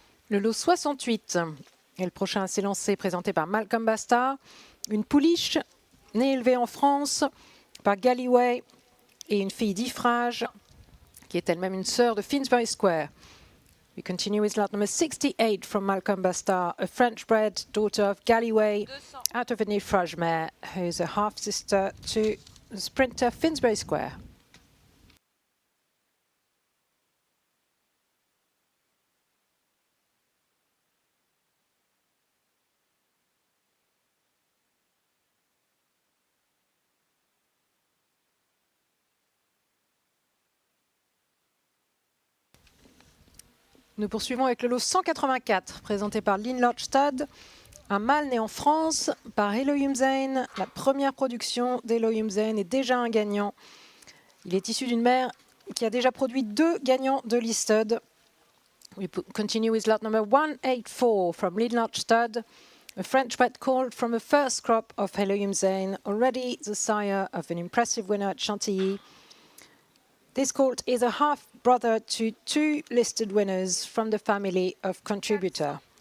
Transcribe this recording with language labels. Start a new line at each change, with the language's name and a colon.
French: Le lot 68 est le prochain à s'élancer, présenté par Malcolm Bastard. Une pouliche née et élevée en France par Galloway et une fille d'Ifrage, qui est elle-même une sœur de Finsbury Square.
English: We continue with lot number 68 from Malcolm Bastard, a French-bred daughter of Galloway out of an Ifrage mare, who is a half-sister to the sprinter Finsbury Square.
French: Nous poursuivons avec le lot 184, présenté par Lynn Lodge Stud, un mâle né en France par Hello Yumzane. La première production d'Hello Yumzane est déjà un gagnant. Il est issu d'une mère qui a déjà produit 2 gagnants de listed.
English: We continue with lot number 184 from Lynn Lodge Stud, a French bred colt from the first crop of Hello Yumzane, already the sire of an impressive winner at Chantilly. This colt is a half-brother to 2 listed winners from the family of Contributor.